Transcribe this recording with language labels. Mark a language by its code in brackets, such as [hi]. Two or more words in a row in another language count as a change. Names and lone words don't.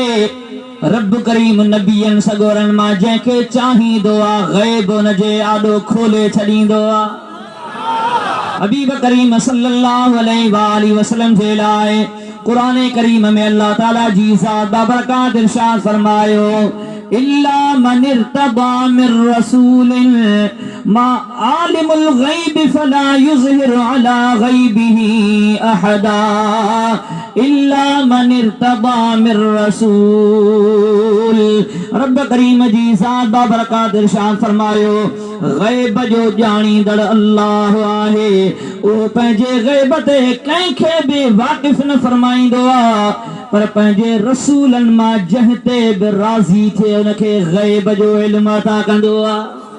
[sd] रब करीम नबियन सगोरन मां जंहिंखे चाहींदो आहे ग़ैब उनजे आॾो खोले छॾींदो आहे। हबीब करीम [ar] صلى الله عليه وسلم [sd] जे लाइ कुरान करीम में अल्लाह ताला जी ज़ात बाबरकात इरशाद फरमायो, [ar] إلا من ارتضى من رسول ما عالم الغيب فلا يظهر على غيبه أحدا إلا من ارتضى من رسول. [sd] रब करीम जी ज़ात बाबरकात इरशाद फरमायो, गैब जो ॼाणींदड़ अल्लाह आहे। उहो पंहिंजे गैब ते कंहिंखे बि वाक़िफ़ न फरमाईंदो आहे, पर पंहिंजे रसूलनि मां जंहिं ते बि राज़ी थिए उनखे गैब जो इल्म अता कंदो आहे।